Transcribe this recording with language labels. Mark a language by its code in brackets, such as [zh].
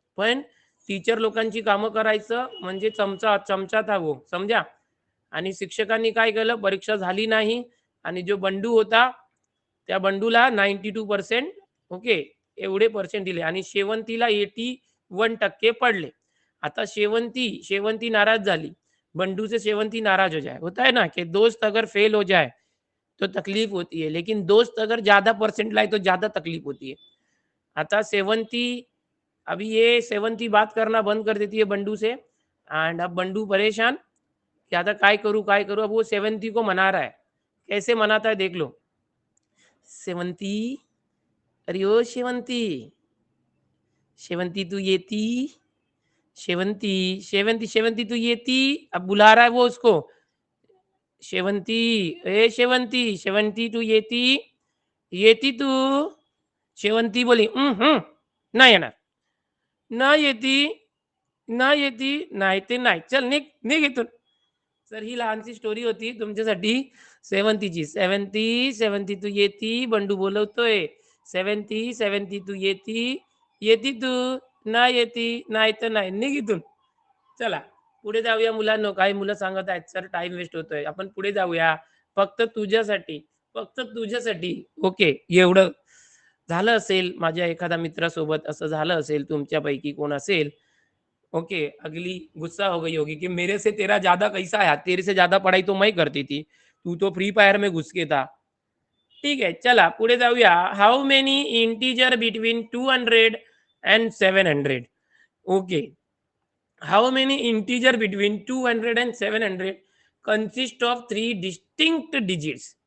[mr] पण टीचर लोकांची कामं करायचं म्हणजे [hi] चमचा था वो, [mr] समजा. आणि शिक्षकांनी काय केलं, परीक्षा झाली नाही आणि जो बंडू होता त्या बंडूला 92% ओके एवढे पर्सेंट दिले आणि शेवंतीला 81% पडले. आता शेवंती नाराज झाली. [hi] बंडू से शेवंती नाराज हो जाए. होता है ना कि दोस्त अगर फेल हो जाए तो तकलीफ होती है, लेकिन दोस्त अगर ज़्यादा परसेंट लाए तो ज़्यादा तकलीफ होती है. आता सेवंती बात करना बंद कर देती है बंडू से एंड अब बंडू परेशान कि आता काय करूँ? अब वो सेवंती को मना रहा है. कैसे मनाता है देख लो. [mr] शेवंती, अरे ओ शेवंती, शेवंती तू येती? शेवंती, शेवंती, शेवंती तू येती? [hi] अब बुला रहा है वो उसको. [mr] शेवंती, ए शेवंती, शेवंती तू येती? येती तू? शेवंती बोली, नाही येणार. नाही येती, नाही येती, नाही ते नाही. चल निघ, निघ इथून. तर ही लहानशी स्टोरी होती तुमच्यासाठी सेवंतीची. सेवंती, सेवंती तू येती? बंडू बोलवतोय. सेवंती, सेवंती तू येती? येती तू? नाही येती, नाही तर नाही. निघ इथून. चला पुढे जाऊया मुलांनो. काही मुलं सांगत आहेत, "सर टाईम वेस्ट होतोय." आपण पुढे जाऊया. फक्त तुझ्यासाठी, फक्त तुझ्यासाठी. ओके. एवढं झालं असेल, माझ्या एखाद्या मित्रासोबत असं झालं असेल, तुमच्यापैकी कोण असेल, ओके, [hi] अगली गुस्सा हो गई होगी कि मेरे से तेरा ज़्यादा कैसा है? तेरे से ज़्यादा पढ़ाई तो मैं करती थी. तू तो फ्री फायर में घुस के था. [mr] ठीक आहे. चला पुढे जाऊया. [en] How many integer between 200 and 700? Okay. How many integer between 200 and 700 consist of three distinct digits?